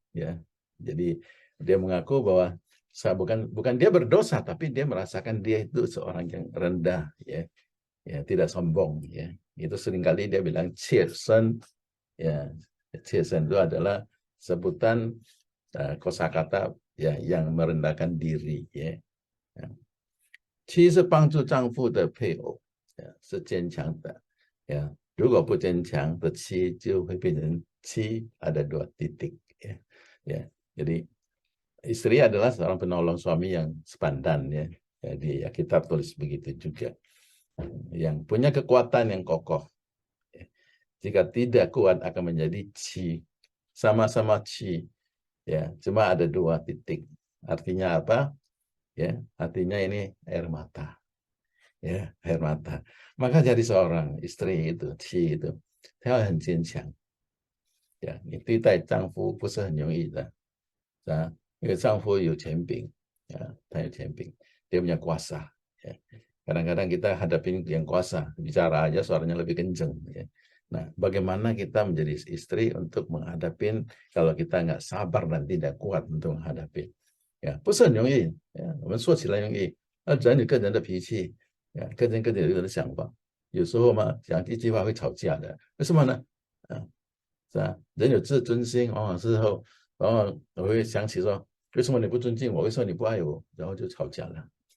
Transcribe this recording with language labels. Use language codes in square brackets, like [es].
[id] Ya, jadi dia mengaku bahwa saya bukan dia berdosa, tapi dia merasakan dia itu seorang yang rendah. Ya tidak sombong ya. Itu seringkali dia bilang Ciesen ya. Ciesen itu adalah sebutan kosakata ya yang merendahkan diri ya. [zh] 妻是帮助丈夫的配偶，是坚强的，如果不坚强的妻就会变成妻 [id] ada 2 titik ya. Jadi istri adalah seorang penolong suami yang sepandan ya. Jadi ya kita tulis begitu juga. Yang punya kekuatan yang kokoh. Jika tidak kuat akan menjadi ci. Sama-sama ci. Ya, cuma ada 2 titik. Artinya apa? Ya, artinya ini air mata. Ya, air mata. Maka jadi seorang istri itu, ci itu, [zh] 她很坚强. Ya, 你对待丈夫不是很容易的. Ya, 因为丈夫有权柄.Ya, 他有权柄. [id] Dia punya kuasa. [zh] Ya. [id] Kadang-kadang kita hadapin yang kuasa, bicara aja suaranya lebih kenceng. Ya. Nah, bagaimana kita menjadi istri untuk menghadapi kalau kita nggak sabar dan tidak kuat untuk menghadapi. [zh] 不是很容易，我们说起来容易，那人有个人的脾气，个人有人的想法，有时候嘛，讲一句话会吵架的，为什么呢？是吧？人有自尊心，往往之后，往往我会想起说，为什么你不尊敬我？为什么你不爱我？然后就吵架了。